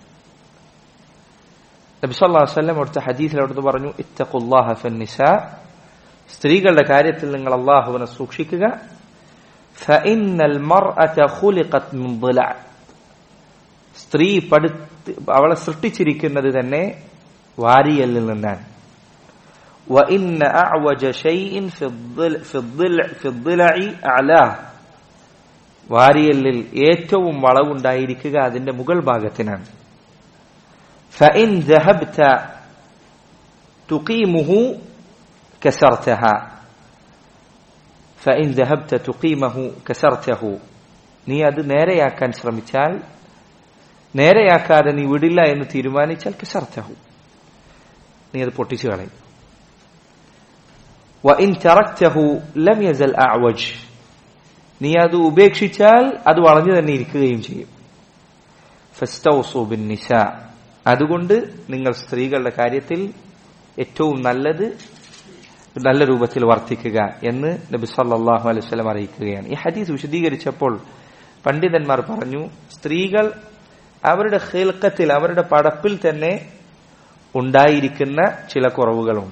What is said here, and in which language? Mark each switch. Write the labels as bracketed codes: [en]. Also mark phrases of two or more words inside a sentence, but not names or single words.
[ml] നബി [ar] صلى الله عليه وسلم [ml] അവിടുത്തെ ഹദീസിൽ അവിടുന്ന് പറഞ്ഞു, [ar] اتقوا الله في النساء, [ml] സ്ത്രീകളുടെ കാര്യത്തിൽ നിങ്ങൾ അല്ലാഹുവിനെ സൂക്ഷിക്കുക. [ar] فإن المرأة خلقت من ضلع, [ml] സ്ത്രീ അവളെ സൃഷ്ടിച്ചിരിക്കുന്നത് തന്നെ വാരിയലിൽ നിന്നാണ്. [ar] وإن أعوج شيء في الضلع أعلاه, [ml] വാരിയലിൽ ഏറ്റവും വളവുണ്ടായിരിക്കുക അതിന്റെ മുകൾ ഭാഗത്തിനാണ്. [ar] فإن ذهبت تقيمه كسرتها فإن ذهبت تقيمه كسرته, [ml] നീ അത് നേരെയാക്കാൻ ശ്രമിച്ചാൽ, നേരെയാക്കാതെ നീ വിടില്ല എന്ന് തീരുമാനിച്ചാൽ കസർതഹു, നീ അത് പൊട്ടിച്ചു കളയും. [ar] وإن تركته لم يزل أعوج, [ml] നീ അത് ഉപേക്ഷിച്ചാൽ അത് വളഞ്ഞു തന്നെ ഇരിക്കുകയും ചെയ്യും. [ar] فاستوصوا بالنساء, [ml] അതുകൊണ്ട് നിങ്ങൾ സ്ത്രീകളുടെ കാര്യത്തിൽ ഏറ്റവും നല്ല രൂപത്തിൽ വർത്തിക്കുക എന്ന് നബി [ar] صلى الله عليه وسلم [ml] അറിയിക്കുകയാണ്. ഈ ഹദീസ് വിശദീകരിച്ചപ്പോൾ പണ്ഡിതന്മാർ പറഞ്ഞു, സ്ത്രീകൾ അവരുടെ ഖിൽഖത്തിൽ, അവരുടെ പടപ്പിൽ തന്നെ ഉണ്ടായിരിക്കുന്ന ചില കുറവുകളുണ്ട്.